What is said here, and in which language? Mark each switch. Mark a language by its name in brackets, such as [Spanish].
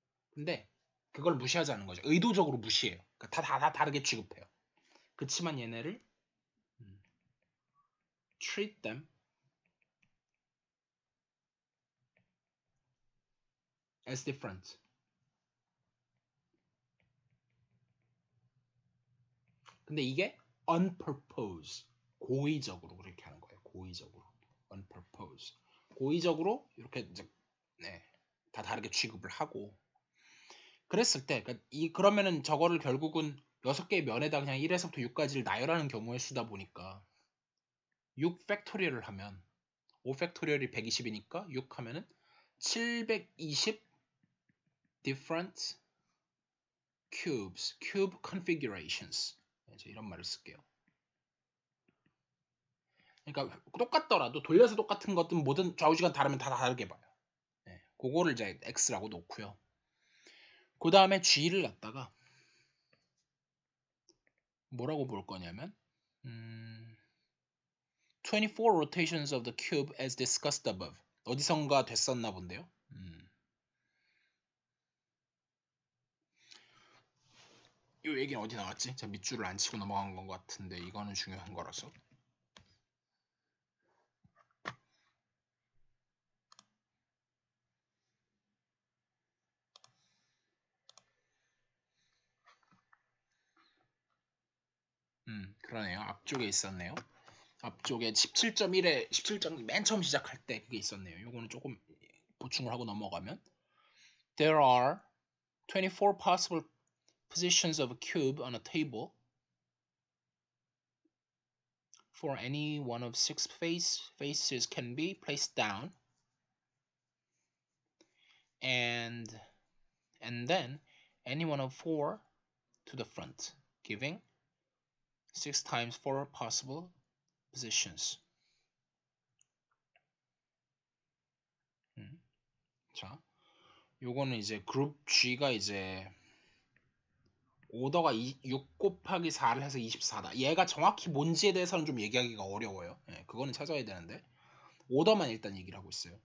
[Korean] 근데 그걸 무시하자는 거죠. 의도적으로 무시해요. 그러니까 다 다르게 취급해요. 그치만 얘네를 [English] treat them as different. [Korean] 근데 이게 [English] on purpose. [Korean] 고의적으로 그렇게 하는 거예요. 고의적으로. [English] on purpose. [Korean] 고의적으로 이렇게 이제 다 다르게 취급을 하고 그랬을 때 그러면은 저거를 결국은 6개의 면에다 그냥 1에서부터 6까지를 나열하는 경우의 수다 보니까 6 팩토리얼을 하면 5 팩토리얼이 120이니까 6 하면은 720 [English] different cubes, cube configurations. [Korean] 이런 말을 쓸게요. 그러니까 똑같더라도 돌려서 똑같은 것든 모든 좌우지간 다르면 다 다르게 봐요. 그거를 이제 x라고 놓고요. 그 다음에 g를 갖다가 뭐라고 볼 거냐면 [English] 24 rotations of the cube as discussed above. [Korean] 어디선가 됐었나 본데요. 이 얘기는 어디 나왔지? 제가 밑줄을 안 치고 넘어간 것 같은데 이거는 중요한 거라서. 그러네요. 앞쪽에 있었네요. 앞쪽에 17.1에 17점 맨 처음 시작할 때 그게 있었네요. 요거는 조금 보충을 하고 넘어가면 [English] There are 24 possible positions of a cube on a table. For any one of 6 faces can be placed down and then any one of 4 to the front, giving 6 times 4 possible positions. [Korean] 자, 요거는 이제 그룹 G가 이제 오더가 6 곱하기 4를 해서 24다. 얘가 정확히 뭔지에 대해서는 좀 얘기하기가 어려워요. 그거는 찾아야 되는데 오더만 일단 얘기를 하고 있어요.